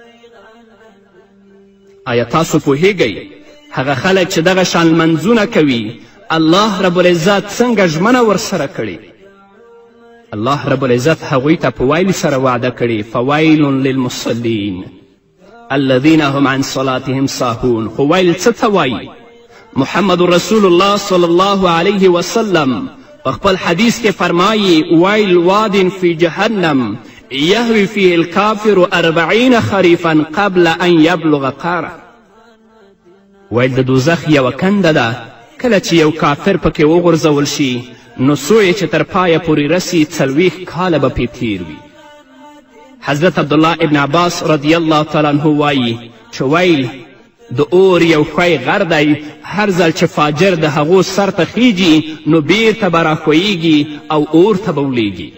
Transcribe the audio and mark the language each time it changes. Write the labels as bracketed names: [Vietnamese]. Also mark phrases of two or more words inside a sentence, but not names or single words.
[Pashto] آیا تاسو پوهیږئ هغه خلک چې دغه شان لمنځونه کوي الله رب العزت څنګه ژمنه ورسره کړې؟ الله رب العزت هغوی ته په ویل سره وعده کړې [Arabic] فویل للمصلین الذین هم عن صلاتهم ساهون. [Pashto] خو ویل څه ته وایي؟ محمد رسول الله صلی الله علیه وسلم په خپل حدیث کې فرمایي [Arabic] ویل واد فی جهنم یهوی فیه الکافر 40 خریفا قبل ان یبلغ قاره. [Pashto] ویل د دوزخ یوه کنده ده کله چې یو کافر پکې وغورځول شي نو څو چې تر پایه پورې رسي 40 کاله به پې تیر وي. حضرت عبدالله ابن عباس رضی الله تعالی عنه وایي چې ویل د اور یو ښوی غر دی، هر ځل چې فاجر د هغو سر ته خیږي نو بیرته به راښویږي او اور ته به ولیږي.